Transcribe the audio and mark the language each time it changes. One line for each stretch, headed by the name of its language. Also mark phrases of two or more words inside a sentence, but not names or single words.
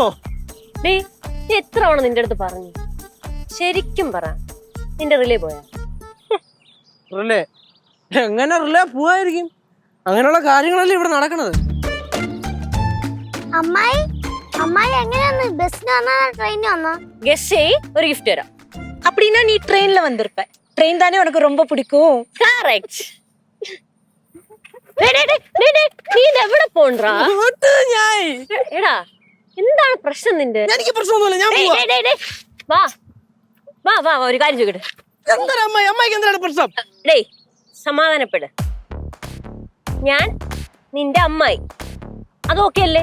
Malayalam: ഡേ എത്ര തവണ നിന്റെ അടുത്ത് പറഞ്ഞു? ശരിക്കും പറ, നിന്റെ റിലേ പോയാ? റിലേ എങ്ങനെ റിലേ പോവായിരിക്കും? അങ്ങനെയുള്ള കാര്യങ്ങളല്ലേ ഇവിടെ നടക്കണത്. അമ്മായി അമ്മായി എങ്ങനെയാന്ന് ബസ്സിന് വന്നാ ട്രെയിനിന് വന്നാ? ഗസ് ചെയ്, ഒരു ഗിഫ്റ്റ് തരാം.
Tamil: அப்படின்னா நீ ட்ரெயின்ல வந்திருப்ப. ட்ரெயின் தானே உனக்கு ரொம்ப பிடிக்கும்.
Malayalam: കറക്റ്റ്. നീ എവിടെ പോണ്ടാ? ഞാൻ എടാ എന്താണ് പ്രശ്നം നിന്റെ? എനിക്ക് പ്രശ്നമൊന്നുമില്ല. ഞാൻ പോവാ. വാ വാ വാ വാ, ഒരു കാര്യം ചോദിക്കട്ടെ. എന്താ അമ്മായി? അമ്മായിക്ക് എന്താണ് പ്രശ്നം? ഡേയ് സമാധാനപ്പെട്. ഞാൻ നിന്റെ അമ്മായി, അത് ഓക്കെ അല്ലേ?